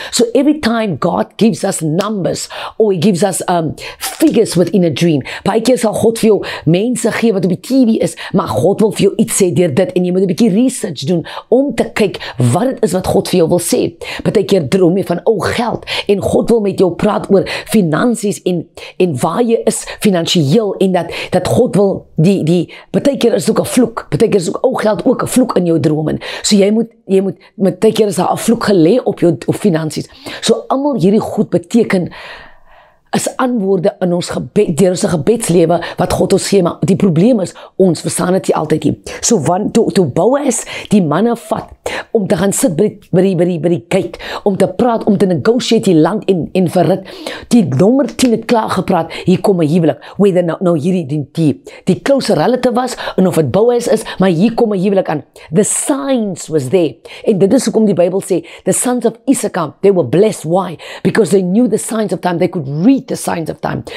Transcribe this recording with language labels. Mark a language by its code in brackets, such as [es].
[en] So every time God gives us numbers or he gives us figures within a dream. [af] Baie keer sal God vir jou mense gee wat op die TV is, maar God wil vir jou iets sê deur dit en jy moet 'n bietjie research doen om te kyk wat dit is wat God vir jou wil sê. Baie keer droom jy van geld en God wil met jou praat oor finansies en waar jy is finansiëel en dat God wil baie keer is ook 'n vloek, baie keer is ook geld ook 'n vloek in jou drome. So jy moet baie keer is daar 'n vloek gelê op jou finansies. So almal hierdie goed beteken is antwoorde in ons gebed, deur ons gebedslewe wat God ons gee, maar die probleem is, ons verstaan dit nie altyd nie. So toe Boas die manne vat, om te gaan sit by die gate, om te praat, om te negotiate die land en verrit, die nommer 10 het klaar gepraat, hier kom 'n huwelik, whether nou hierdie die closer relative was, en of het Boas is, maar hier kom 'n huwelik aan. [en] The signs was there, [af] en dit is hoekom die Bybel sê, [en] the sons of Issachar, they were blessed, why? Because they knew the signs of time, they could read the signs of time.